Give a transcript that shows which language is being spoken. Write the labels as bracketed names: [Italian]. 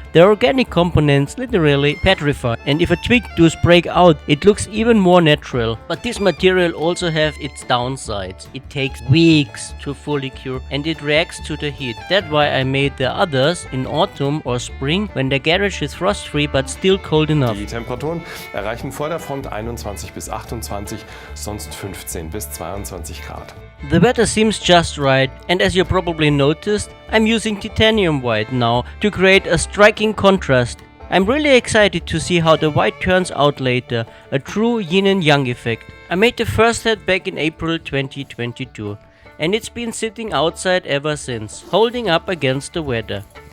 [English] The organic components literally petrify, and if a twig does break out, it looks even more natural. But this material also has its downsides. It takes weeks to fully cure and it reacts to the heat. That's why I made the others in autumn or spring when the garage is frost-free but still cold enough. [German] Die Temperaturen erreichen vor der Front 21 bis 28, sonst 15 bis 22 Grad. [English] The weather seems just right, and as you probably noticed, I'm using titanium white now to create a striking contrast. I'm really excited to see how the white turns out later, a true yin and yang effect. I made the first head back in April 2022, and it's been sitting outside ever since, holding up against the weather.